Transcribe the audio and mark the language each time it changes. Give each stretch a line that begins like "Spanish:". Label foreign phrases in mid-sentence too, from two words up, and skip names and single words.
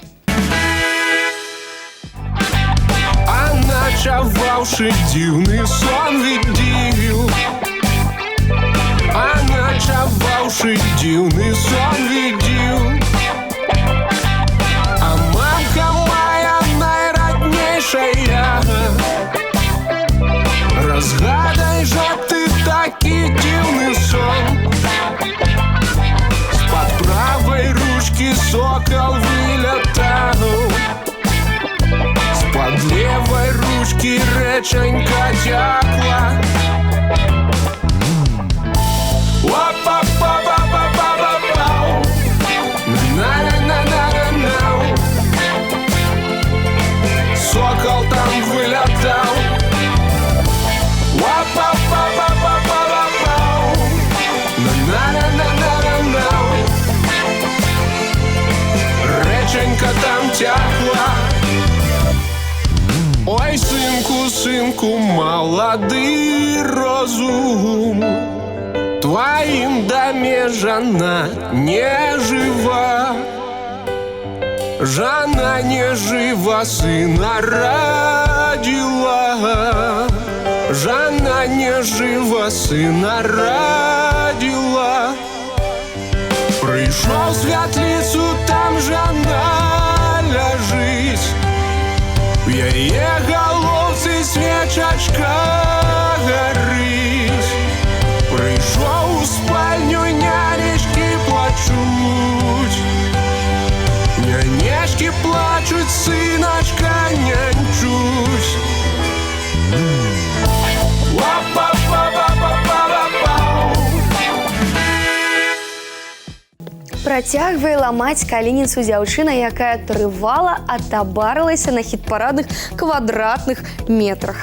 Belarusian: Начаваўшы дзіўны сон відзіў, а начаваўшы дзіўны сон відзіў, а мамка моя найраднейшая, разгадай жа ты такі дзіўны сон. З-пад правай ручкі сокол вылетал.
Russian: С-под левой ручки реченька текла. Опа-па-па-па-па-па-пау. На-на-на-на-на-нау. Сокол там вылетал. Опа-па-па-па-па-па-пау. На-на-на-на-на-нау. Реченька там текла.
Ukrainian: Ой, сынку, сынку, молодый розум,
Russian: твоим доме жена не жива. Жена не жива, сына родила. Жена не жива, сына родила. Пришел в светлицу, там жена лежит.
Ukrainian: В яе головці свечачка горить. Прийшов у спальню, нянечки плачуть. Нянечки плачуть, синочка нянчуть. Ла-па-па-па-па-па-па-пау.
Belarusian: Працягвае ламаць калініцу дзяўчына, якая трывала атабарылася на хіт-парадных квадратных метрах.